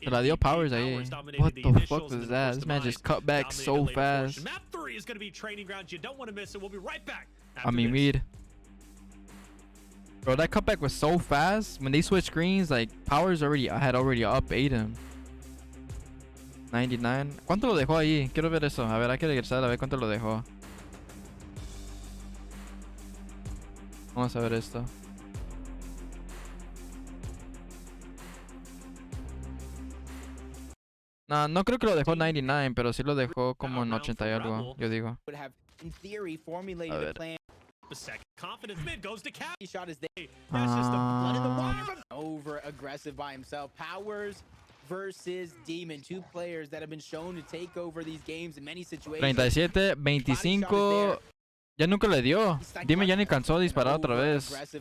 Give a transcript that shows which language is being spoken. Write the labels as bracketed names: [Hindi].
[English] Se la dio Powers ahí. What the fuck was that? This man just cut back so fast. Map 3 is going to be training grounds. You don't want to miss it. We'll be right back. I mean, weed. Bro, that cutback was so fast. When they switched screens, like Powers had already up 8 him. [Spanish] 99. ¿Cuánto lo dejó ahí? Quiero ver eso. A ver, hay que regresar a ver cuánto lo dejó. Vamos a ver esto. No, no creo que lo dejó 99, pero sí lo dejó como en 80 y algo, yo digo. A ver. [English] Confidence mid goes to cap. Shot is there. That's just the blood in the water. Over aggressive by himself. Powers versus Demon, two players that have been shown to take over these games in many situations. [Spanish] 37, 25. Ya nunca le dio. Demon ya ni cansó de disparar otra vez.